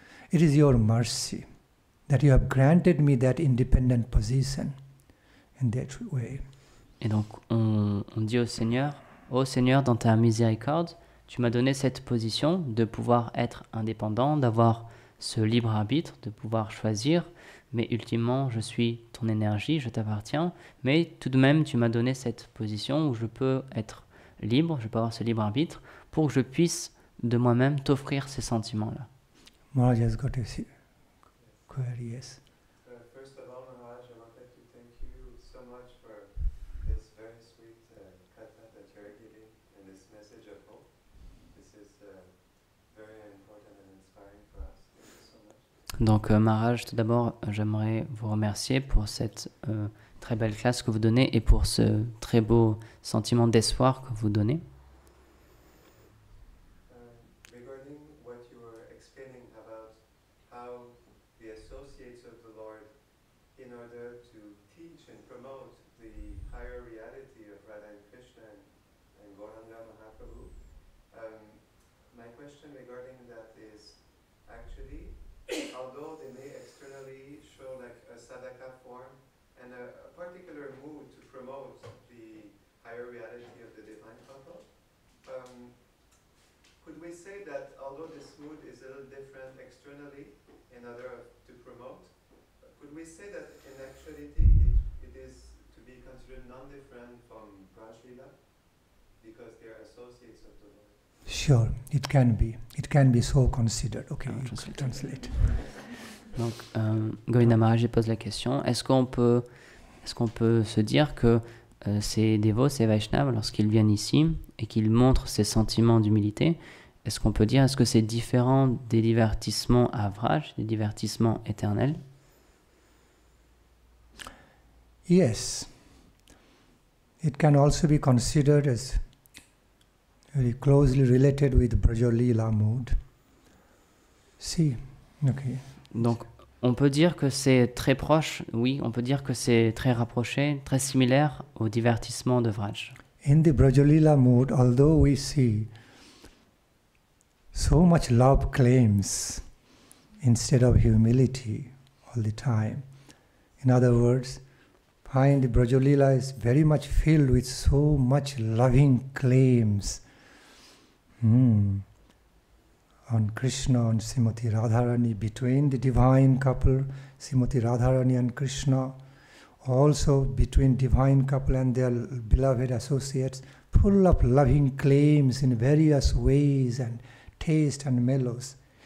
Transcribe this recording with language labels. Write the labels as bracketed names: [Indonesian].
[English] It is your mercy that you have granted me that independent position in that way. [French] Et donc on dit au Seigneur, ô Seigneur, dans ta miséricorde, tu m'as donné cette position de pouvoir être indépendant, d'avoir ce libre arbitre, de pouvoir choisir, mais ultimement, je suis ton énergie, je t'appartiens, mais tout de même, tu m'as donné cette position où je peux être libre, je peux avoir ce libre arbitre, pour que je puisse de moi-même t'offrir ces sentiments-là. [English] Maharaj has got a query, yes. First of all, Maharaj, I wanted to thank you so much for this very sweet katha that you're giving and this message of hope. This is very important and inspiring for us. Thank you so much. [French] Donc Maharaj, tout d'abord, j'aimerais vous remercier pour cette très belle classe que vous donnez et pour ce très beau sentiment d'espoir que vous donnez. [English] Regarding what you were explaining about how the associates of the Lord, in order to teach and promote the higher reality of Radha and Krishna and Gauranga Mahaprabhu, my question regarding that is, actually, although they may externally show like a sadhaka form and a particular mood to promote the higher reality of the divine couple, could we say that although this mood is a little different externally in order to promote, could we say that in actuality it is to be considered non-different from Prajlila because they are associates of the Lord? Sure, it can be. It can be so considered. Okay, you translate. [French] Donc, Govinda Maharaj pose la question, est-ce qu'on peut se dire que ces dévots, ces Vaishnavas, lorsqu'ils viennent ici et qu'ils montrent ces sentiments d'humilité, est-ce qu'on peut dire, est-ce que c'est différent des divertissements à Vraj, des divertissements éternels? [English] Yes. It can also be considered as very closely related with Braja Leela mood. See, okay. [French] Donc, on peut dire que c'est très proche, oui, on peut dire que c'est très rapproché, très similaire au divertissement de Vraj. [English] In the Braja Leela mood, although we see so much love claims instead of humility all the time. In other words, find the Braja Leela is very much filled with so much loving claims on Krishna and Srimati Radharani, between the divine couple, Srimati Radharani and Krishna, also between divine couple and their beloved associates, full of loving claims in various ways and taste and mellows.